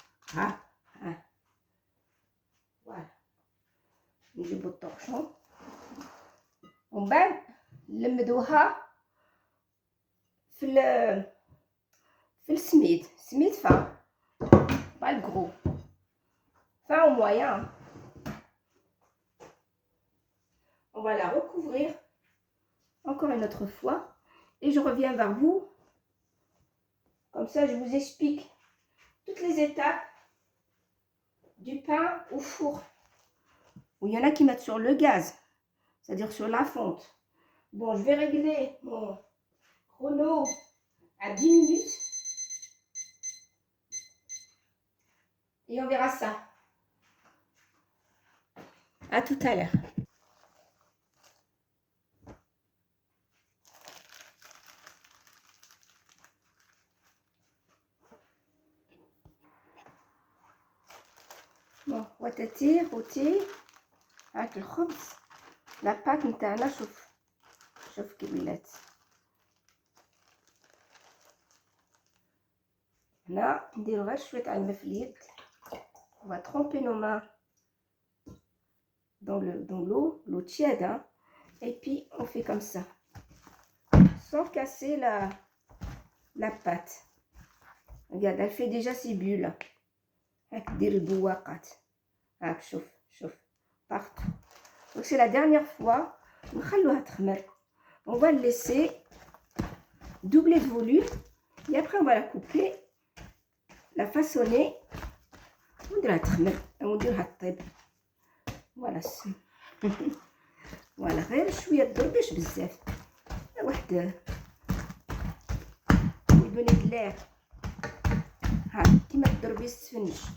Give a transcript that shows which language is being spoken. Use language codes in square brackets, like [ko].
[ar] ها فوالا نجيبو الطرشون ومن بعد نلمدوها في السميد فا [fr] pas le gros fin au moyen. On va la recouvrir encore une autre fois et je reviens vers vous, comme ça je vous explique toutes les étapes du pain au four. Ou il y en a qui mettent sur le gaz, c'est-à-dire sur la fonte. Bon, je vais régler mon chrono à 10 minutes et on verra ça. À tout à l'heure. [ar] Bon, وتتي خوتي هاك الخبز لاباك نتاعنا. شوف كي ولات. هنا نديرو غير شويه تاع الماء في اليد. [fr] On va tremper nos mains dans l'eau tiède, hein. Et puis on fait comme ça sans casser la pâte. Regarde, elle fait déjà ses bulles. [ar] هاك دير البواقات هاك شوف [fr] partout. Donc c'est la dernière fois. [ar] نخلوها تخمر. [fr] On va le laisser doubler de volume et après on va la couper, la façonner [ar] ونديرها تخمر ونديرها تطيب. فوالا فوالا غير شويه تضربيش بزاف. واحد يدوني دلار ها كيما تضربي السفنج.